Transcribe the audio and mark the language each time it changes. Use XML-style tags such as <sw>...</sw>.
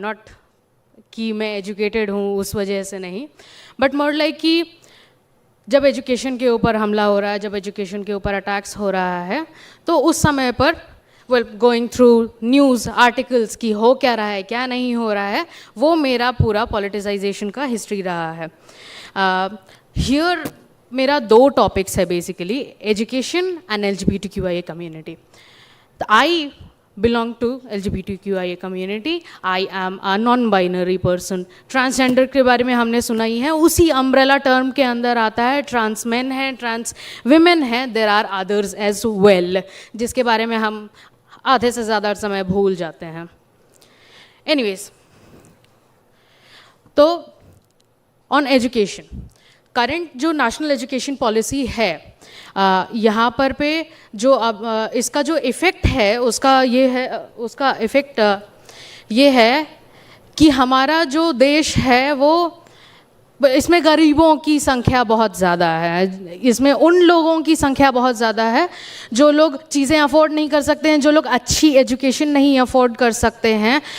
<hi>Not कि मैं educated हूँ उस वजह से नहीं, बट मोर लाइक कि जब एजुकेशन के ऊपर हमला हो रहा है, जब एजुकेशन के ऊपर अटैक्स हो रहा है, तो उस समय पर</hi> <en>going through news articles</en> <hi>की हो क्या रहा है, क्या नहीं हो रहा है, वो मेरा पूरा पॉलिटिसाइजेशन का हिस्ट्री रहा है। हियर मेरा 2 टॉपिक्स है basically, education and LGBTQIA community.</hi> <en>I belong to LGBTQIA community. I am a non-binary person.</en> <hi>Transgender के बारे में हमने सुना ही है, उसी अम्ब्रेला टर्म के अंदर आता है। ट्रांस मेन है, ट्रांस विमेन है,</hi> <en>there are others as well,</en> <hi>जिसके बारे में हम आधे से ज़्यादा समय भूल जाते हैं। एनीवेज, तो ऑन एजुकेशन, करंट जो नेशनल एजुकेशन पॉलिसी है, यहाँ पर पे जो अब इसका जो इफ़ेक्ट है उसका इफ़ेक्ट ये है कि हमारा जो देश है वो, इसमें गरीबों की संख्या बहुत ज़्यादा है, इसमें उन लोगों की संख्या बहुत ज़्यादा है जो लोग चीज़ें अफोर्ड नहीं कर सकते हैं, जो लोग अच्छी एजुकेशन नहीं अफोर्ड कर सकते हैं।</hi>